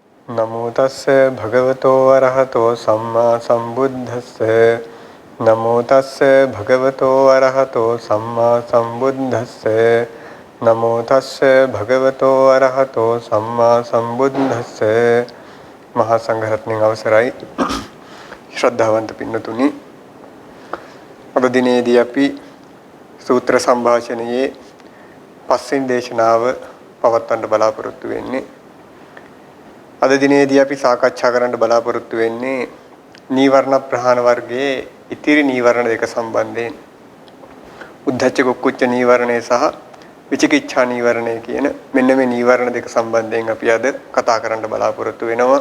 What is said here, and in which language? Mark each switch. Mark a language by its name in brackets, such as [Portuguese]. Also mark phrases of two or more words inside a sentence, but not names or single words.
[Pali] නමෝ තස්ස භගවතෝ අරහතෝ සම්මා සම්බුද්දස්ස නමෝ තස්ස භගවතෝ අරහතෝ සම්මා සම්බුද්දස්ස නමෝ තස්ස භගවතෝ අරහතෝ සම්මා සම්බුද්දස්ස [Sinhala] මහා සංඝරත්නයන් අවසරයි ශ්‍රද්ධාවන්ත පින්නතුනි අද දිනේදී අපි සූත්‍ර සංഭാෂණයේ පස්වෙනි දේශනාව පවත්වන්න බලාපොරොත්තු වෙන්නේ අද දිනේදී අපි සාකච්ඡා කරන්න බලාපොරොත්තු වෙන්නේ නීවරණ ප්‍රහාණ වර්ගයේ ඉතිරි නීවරණ දෙක සම්බන්ධයෙන් උද්ධච්ච කුක්කුච්ච නීවරණය සහ විචිකිච්ඡා නීවරණය කියන මෙන්න මේ නීවරණ දෙක සම්බන්ධයෙන් අපි අද කතා කරන්න බලාපොරොත්තු වෙනවා.